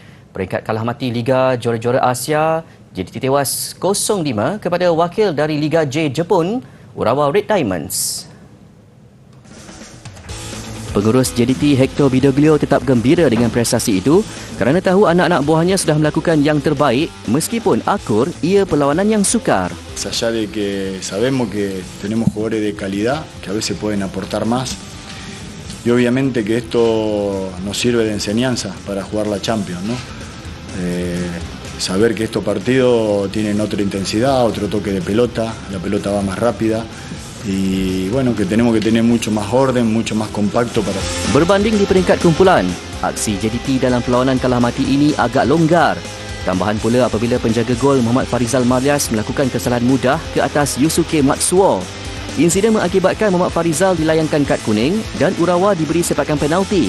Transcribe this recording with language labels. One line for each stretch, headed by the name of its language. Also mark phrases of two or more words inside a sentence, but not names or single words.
Malay: Peringkat kalah mati Liga Juara-Juara Asia, JDT tewas 0-5 kepada wakil dari Liga J Jepun, Urawa Red Diamonds. Pengurus JDT Hector Bidoglio tetap gembira dengan prestasi itu kerana tahu anak-anak buahnya sudah melakukan yang terbaik meskipun akur ia perlawanan yang sukar.
Spanish: Más allá de que sabemos que tenemos jugadores de calidad que a veces pueden aportar más y obviamente que esto nos sirve de enseñanza para jugar la Champions, ¿no? Saber que estos partidos tienen otra intensidad, otro toque de pelota, la pelota va más rápida y bueno, que tenemos que tener mucho más orden, mucho más compacto para...
Malay: Berbanding di peringkat kumpulan, aksi JDT dalam perlawanan kalah mati ini agak longgar. Tambahan pula apabila penjaga gol Muhammad Farizal Marias melakukan kesalahan mudah ke atas Yusuke Matsuo. Insiden mengakibatkan Muhammad Farizal dilayangkan kad kuning dan Urawa diberi sepakan penalti.